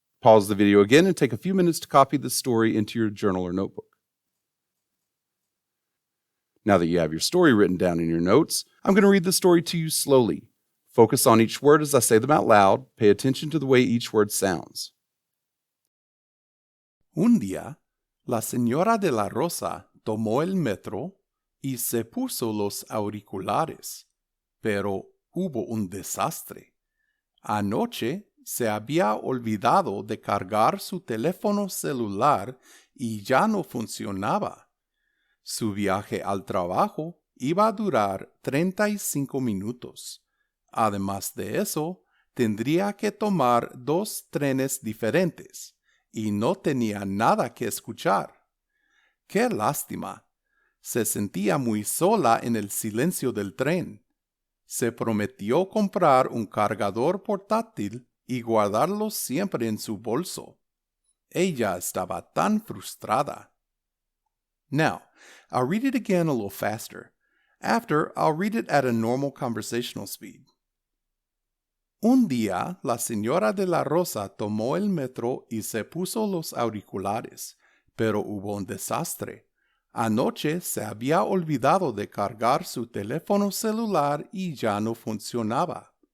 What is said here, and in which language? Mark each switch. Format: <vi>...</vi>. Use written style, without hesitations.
<en>Pause the video again and take a few minutes to copy the story into your journal or notebook. Now that you have your story written down in your notes, I'm going to read the story to you slowly. Focus on each word as I say them out loud. Pay attention to the way each word sounds.</en> <es>Un día, la señora de la Rosa tomó el metro y se puso los auriculares, pero hubo un desastre. Anoche se había olvidado de cargar su teléfono celular y ya no funcionaba. Su viaje al trabajo iba a durar 35 minutos. Además de eso, tendría que tomar 2 trenes diferentes y no tenía nada que escuchar. ¡Qué lástima! Se sentía muy sola en el silencio del tren. Se prometió comprar un cargador portátil y guardarlo siempre en su bolso. Ella estaba tan frustrada.</es> <en>Now, I'll read it again a little faster. After, I'll read it at a normal conversational speed.</en> <es>Un día, la señora de la Rosa tomó el metro y se puso los auriculares, pero hubo un desastre. Anoche se había olvidado de cargar su teléfono celular y ya no funcionaba.</es>